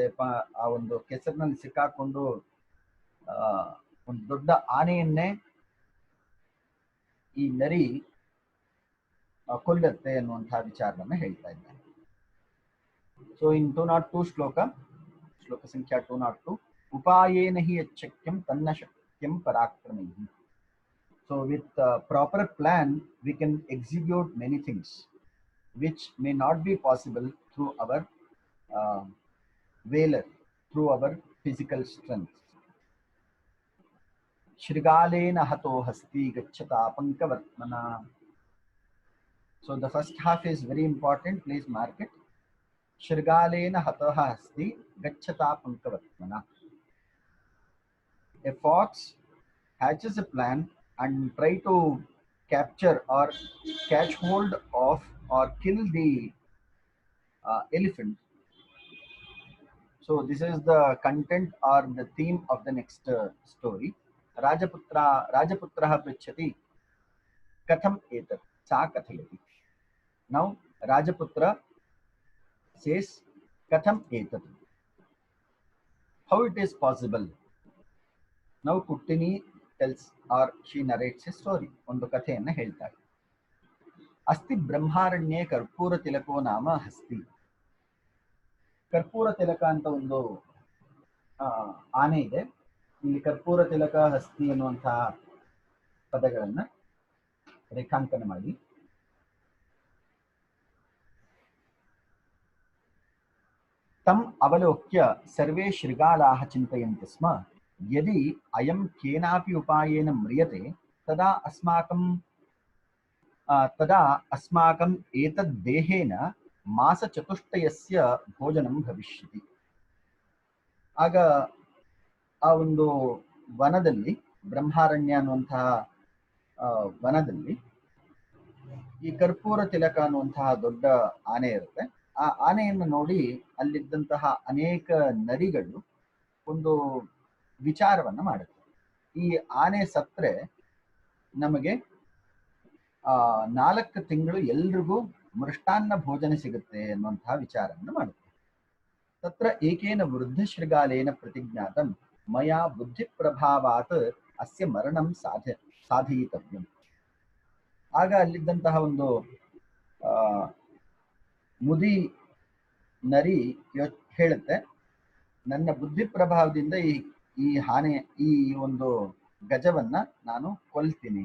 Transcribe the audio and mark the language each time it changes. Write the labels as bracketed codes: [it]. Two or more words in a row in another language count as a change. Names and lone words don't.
[kn] ಆ ಒಂದು ಕೆಸರಿನಲ್ಲಿ ಸಿಕ್ಕಾಕೊಂಡು ಒಂದು ದೊಡ್ಡ ಆನೆಯನ್ನೇ ಈ ನರಿ ಕೊಲ್ಲತ್ತೆ ಅನ್ನುವಂತಹ ವಿಚಾರವನ್ನ ಹೇಳ್ತಾ ಇದ್ದಾನೆ. [en] So in [sa] 202 ಶ್ಲೋಕ ಸಂಖ್ಯಾ 202, ಉಪಾಯೇನ ಹಿ ಯಚ್ಛಕ್ಯಂ ತನ್ನ ಶಕ್ಯಂ ಪರಾಕ್ರಮೈಹಿ. [en] So with proper plan, we can execute many things which may not be possible through our uh, valor, through our physical strength. [sa] Shrigalena hato hasti gacchata pankavartmana. [en] So the first half is very important. Please mark it. Shrigalena hataha hasti gacchata pankavartmana. A fox hatches a plan and try to capture or catch hold of or kill the elephant. So this is the content or the theme of the next story. [sa] Rajaputraha prichati katham etat sa kathayati. [en] Now Rajaputra says [sa] katham etat. [en] How it is possible? Now Kuttini tells or she narrates a story. [kn] ಒಂದು ಕಥೆಯನ್ನು ಹೇಳ್ತಾರೆ. [sa] ಅಸ್ತಿ ಬ್ರಹ್ಮಾರಣ್ಯೇ ಕರ್ಪೂರ ತಿಲಕೋ ನಾಮ ಹಸ್ತಿ. [kn] ಕರ್ಪೂರ ತಿಲಕ ಅಂತ ಒಂದು ಆನೆ ಇದೆ. ಇಲ್ಲಿ ಕರ್ಪೂರ ತಿಲಕ ಹಸ್ತಿ ಎನ್ನುವಂತಹ ಪದಗಳನ್ನ ರೇಖಾಂಕನ ಮಾಡಿ. [sa] ತಮ್ ಅವಲೋಕ್ಯ ಸರ್ವೇ ಶೃಗಾಲಾಹ ಚಿಂತಯಂತಿ ಸ್ಮ ಯದಿ ಅಯಂ ಕೇನಾಪಿ ಉಪಾಯೇನ ಮ್ರಿಯತೆ ತದಾ ಅಸ್ಮಾಕಂ ಏತದ್ ದೇಹೇನ ಮಾಸ ಚತುಷ್ಟಯಸ್ಯ ಭೋಜನಂ ಭವಿಷ್ಯತಿ. [kn] ಆಗ ಆ ಒಂದು ವನದಲ್ಲಿ, ಬ್ರಹ್ಮಾರಣ್ಯ ಅನ್ನುವಂತಹ ವನದಲ್ಲಿ ಈ ಕರ್ಪೂರ ತಿಲಕ ಅನ್ನುವಂತಹ ದೊಡ್ಡ ಆನೆ ಇರುತ್ತೆ. ಆ ಆನೆಯನ್ನು ನೋಡಿ ಅಲ್ಲಿದ್ದಂತಹ ಅನೇಕ ನರಿಗಳು ಒಂದು ವಿಚಾರವನ್ನ ಮಾಡುತ್ತೆ. ಈ ಆನೆ ಸತ್ರೆ ನಮಗೆ 4 ತಿಂಗಳು ಎಲ್ರಿಗೂ ಮೃಷ್ಟಾನ್ನ ಭೋಜನ ಸಿಗುತ್ತೆ ಅನ್ನುವಂತಹ ವಿಚಾರವನ್ನು ಮಾಡುತ್ತೆ. [sa] ತತ್ರ ಏಕೇನ ವೃದ್ಧ ಶೃಗಾಲೇನ ಪ್ರತಿಜ್ಞಾತಂ ಮಯಾ ಬುದ್ಧಿ ಪ್ರಭಾವಾತ್ ಅಸ್ಯ ಮರಣಂ ಸಾಧಯಿತವ್ಯಂ. [kn] ಆಗ ಅಲ್ಲಿದ್ದಂತಹ ಒಂದು ಮುದಿ ನರಿ ಹೇಳುತ್ತೆ, ನನ್ನ ಬುದ್ಧಿ ಪ್ರಭಾವದಿಂದ ಈ ಈ ಒಂದು ಗಜವನ್ನ ನಾನು ಕೊಲ್ತೀನಿ.